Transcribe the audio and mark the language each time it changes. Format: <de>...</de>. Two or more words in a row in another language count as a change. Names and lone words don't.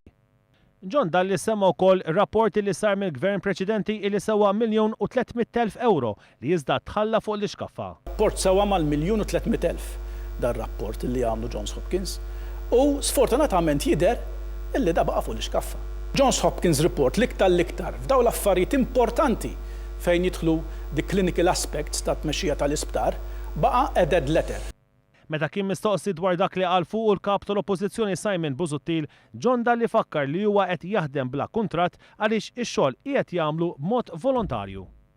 <mt>John Dalli semma wkoll rapport li sar mill-gvern preċedenti li sewa 1,300,000 euro li iżda tħalla fuq l-iskaffa. Rapport sewa mal-1,300,000 dar rapport li għamlu Johns Hopkins. U sfortunatament jidher illi da baqa' fuq l-iskaffa. Johns Hopkins report l-iktar f'daw l-affarijiet importanti fejn jidħlu</mt> <en>the clinical aspects</en> <mt>ta' tmexxija tal-isptar baqa'</mt> <en>a dead letter.</en> <mt>Meta kien mistoqsi dwar dak li qal fuq il-kap tal-Oppożizzjoni Simon Busuttil, John Dalli fakkar li huwa qed jaħdem bla kuntratt għaliex ix-xogħol qiegħed jagħmlu b'mod volontarju.</mt>